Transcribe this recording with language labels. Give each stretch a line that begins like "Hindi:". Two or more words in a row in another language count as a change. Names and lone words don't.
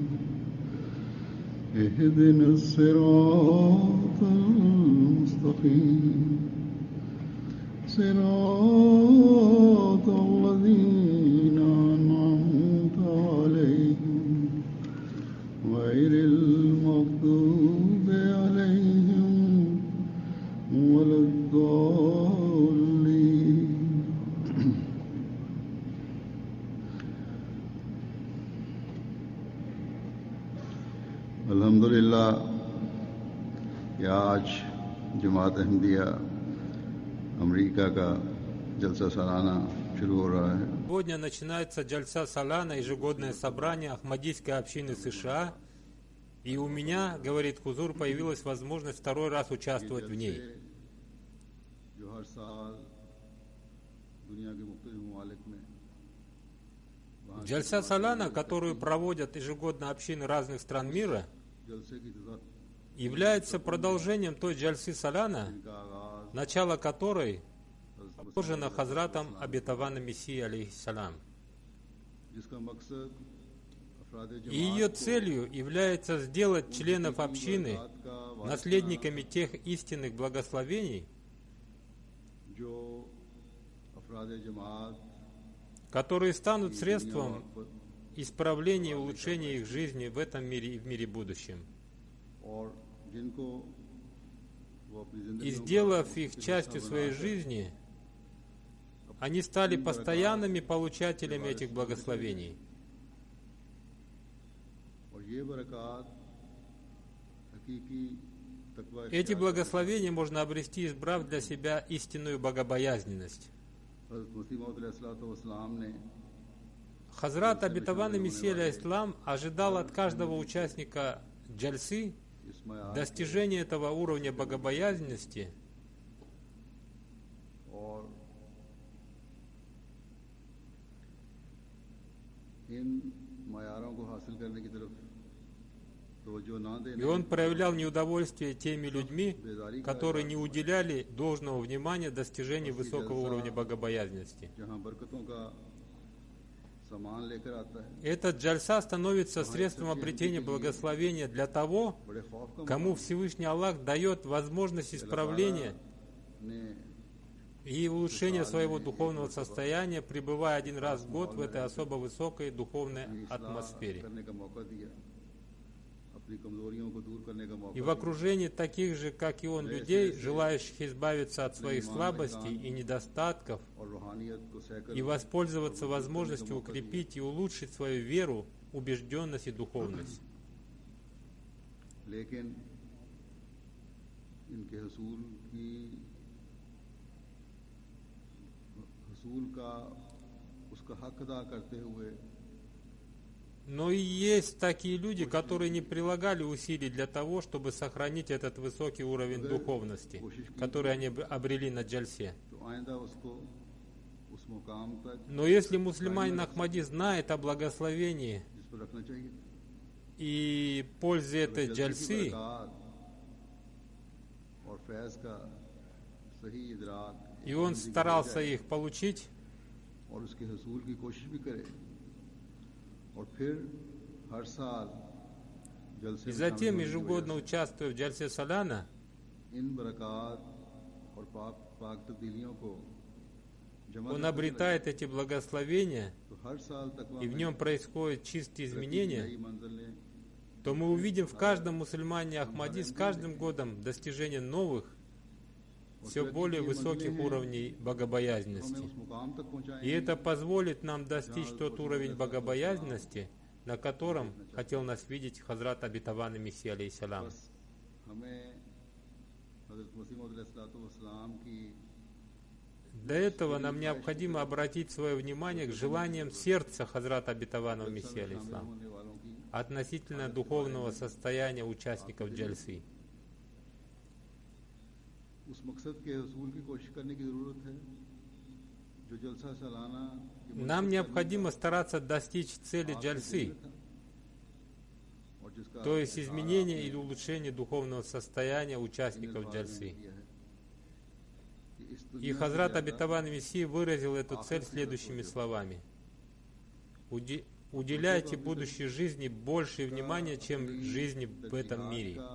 Arabic: اهدنا الصراط المستقيم صراط الذين أنعمت عليهم غير المغضوب عليهم ولا الضالين.
Urdu: अल्हम्दुलिल्लाह کہ آج جماعت احمدیہ امریکہ کا جلسہ سالانہ شروع ہو رہا ہے.
Russian: Сегодня начинается Джальса Салана, ежегодное собрание Ахмадийской общины США, и у меня, говорит Хузур, появилась возможность второй раз участвовать в ней.
Urdu: جو ہر سال دنیا کے مختلف ممالک میں
Russian: Джальса Салана, которую проводят ежегодно общины разных стран мира,
Urdu: جلسے کی تازہ
Russian: является продолжением той Джальсы Салана,
Urdu: کا آغاز
Russian: начало которой положено Хазратом обетованным Мессией, алейхиссалам.
Urdu: جس کا مقصد افراد
Russian: И ее целью является сделать членов общины наследниками тех истинных благословений,
Urdu: جو افراد جماعت
Russian: которые станут средством исправления и улучшения их жизни в этом мире и в мире будущем.
Urdu: اور جن کو وہ اپنی
Russian: И
Urdu: जिंदगी
Russian: сделав их частью своей жизни, они стали постоянными получателями этих благословений.
Urdu: اور یہ برکات حقیقی تقویٰ
Russian: Эти благословения можно обрести, избрав для себя истинную богобоязненность.
Urdu: حضرت مسیح موعود علیہ السلام نے
Russian: Хазрат обетованный Мессия алейхиссалам ожидал от каждого участника джальсы
Urdu: اس میں
Russian: достижения этого уровня богобоязненности,
Urdu: اور ان معیاروں کو حاصل کرنے کی طرف توجہ نہ
Russian: и
Urdu: देने
Russian: он проявлял неудовольствие теми людьми, которые не уделяли должного внимания достижению высокого уровня богобоязненности.
Urdu: جہاں برکتوں کا سامان لے کر آتا ہے
Russian: Этот джальса становится средством обретения благословения для того,
Urdu: بڑے خوف کا
Russian: кому Всевышний Аллах дает возможность исправления
Urdu: ने
Russian: и улучшения своего духовного состояния, пребывая один раз в год в этой особо высокой духовной атмосфере.
Urdu: کرنے کا موقع دیا، اپنی کمزوریوں کو دور کرنے کا موقع
Russian: И в окружении таких же, как и он, людей, желающих избавиться от своих слабостей и недостатков,
Urdu: اور روحانیت کو سہہ کر
Russian: и воспользоваться возможностью укрепить и улучшить свою веру, убежденность и духовность.
Urdu: لیکن ان کے حصول کا اس کا حق ادا کرتے ہوئے
Russian: Но и есть такие люди, которые не прилагали усилий для того, чтобы сохранить этот высокий уровень духовности, который они обрели на джальсе.
Urdu: تو آئندہ اس کو اس مقام تک
Russian: Но если мусульманин Ахмади знает о благословении
Urdu: جس پر رکھنا چاہیے,
Russian: и пользе этой джальсы,
Urdu: فیض کا صحیح ادراک
Russian: И он старался их получить,
Urdu: اور اس کے حصول کی کوشش بھی کرے اور پھر ہر سال جلسے
Russian: и
Urdu: में
Russian: затем
Urdu: شامل ہونے کی
Russian: ежегодно
Urdu: وجہ سے
Russian: участвуя в Джальсе Саляна,
Urdu: ان برکات اور پاک تبدیلیوں کو جمع
Russian: он
Urdu: کرتے چلا
Russian: обретает эти благословения,
Urdu: تو ہر سال تقویٰ
Russian: и в
Urdu: में
Russian: нем происходят чистые
Urdu: ترقی کی
Russian: изменения,
Urdu: نئی منزلیں
Russian: то мы увидим в каждом мусульмане Ахмади с каждым годом достижение новых, все более высоких уровней
Urdu: हमें
Russian: богобоязненности.
Urdu: اس مقام تک
Russian: И
Urdu: پہنچائیں گے
Russian: это позволит нам достичь тот уровень богобоязненности, на котором хотел нас видеть Хазрат обетованный Мессия, алейхиссалам.
Urdu: بس ہمیں حضرت مسیح موعود علیہ السلام کی
Russian: Для этого нам необходимо обратить свое внимание к желаниям сердца Хазрата обетованного Мессии,
Urdu: शामिल
Russian: алейхиссалам,
Urdu: ہونے والوں کی
Russian: относительно духовного состояния участников джальсы.
Urdu: اس مقصد کے حصول کی کوشش کرنے کی ضرورت ہے جو جلسہ سالانہ کے
Russian: Нам необходимо стараться достичь цели джальсы,
Urdu: اور جس کا
Russian: то есть изменения или улучшения духовного состояния участников джальсы. И Хазрат обетованный Мессия выразил эту цель следующими словами. Уделяйте будущей жизни больше внимания, чем жизни в этом мире.